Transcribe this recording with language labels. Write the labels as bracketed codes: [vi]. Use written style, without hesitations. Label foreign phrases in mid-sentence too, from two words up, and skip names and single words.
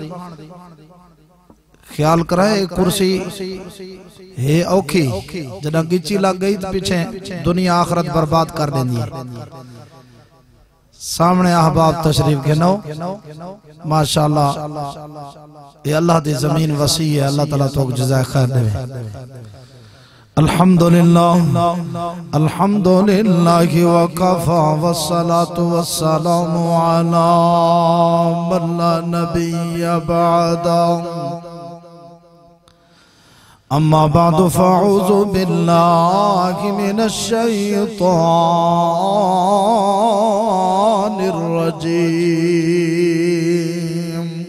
[pa] خیال کرائے کرسی ہے اوکھی، جدا گچی لگ گئی تو پیچھے دنیا آخرت برباد کر دیندی ہے. سامنے احباب تشریف گھنو. ماشاءاللہ یہ اللہ دی زمین وسی ہے. اللہ تعالیٰ تو جزائے خیر دیوے. [ar] الحمد لله الحمد لله وكفى والصلاة والسلام على من لا نبي بعده. أما بعد فأعوذ بالله من الشيطان الرجيم.